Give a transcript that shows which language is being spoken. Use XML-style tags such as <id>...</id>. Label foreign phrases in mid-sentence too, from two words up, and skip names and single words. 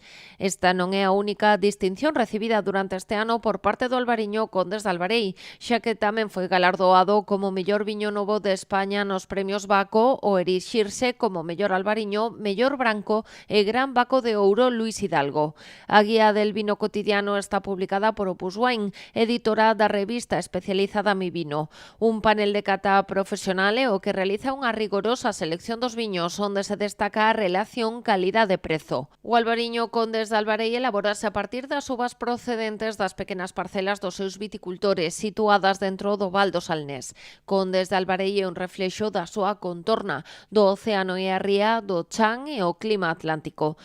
<gl>Esta non é a única distinción recibida durante este ano por parte do Albariño Condes de Albarei, xa que tamén foi galardoado como mellor viño novo de España nos premios Baco ou erixirse como mellor albariño, mellor branco e gran Baco de Ouro Luis Hidalgo. A guía del vino cotidiano está publicada por Opus Wine, editora da revista especializada Mi Vino. Un panel de cata profesional é o que realiza unha rigorosa selección dos viños, onde se destaca a relación calidade-prezo. O Albariño Condes de Albarei elaborase a partir das uvas procedentes das pequenas parcelas dos seus viticultores, situadas dentro do Val do Salnés. Condes de Albarei é un reflexo da súa contorna, do océano e a ría, do chan e o clima atlántico.</gl>